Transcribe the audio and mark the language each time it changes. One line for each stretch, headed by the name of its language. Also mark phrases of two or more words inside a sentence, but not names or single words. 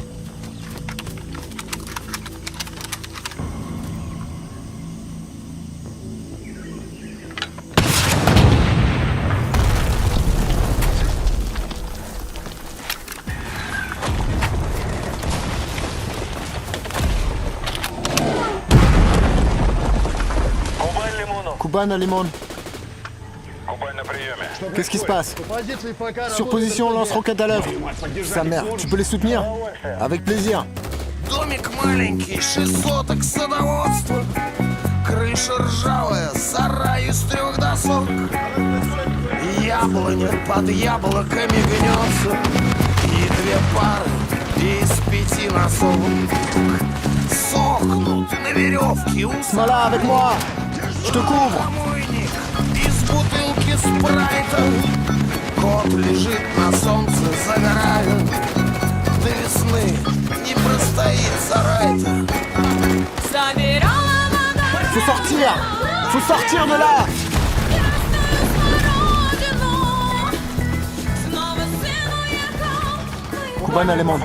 French: Kuban à Limon. Qu'est-ce qui se passe? Sur position, lance-roquette à l'œuvre. Sa mère, tu peux les soutenir? Avec plaisir.
Russian: Домик маленький, 6 соток садоводства. Крыша ржавая, сарай из 3 досок. Яблоня под яблоками гнется. И 2 пары из 5 носок сохнут на веревке у Смола,
French: avec moi. Je te couvre.
Russian: Из бутылки спрайта. Кот лежит на солнце, загорает. До весны не простоит сарай-то.
French: Faut sortir. Faut sortir de là. Kuban à Limon.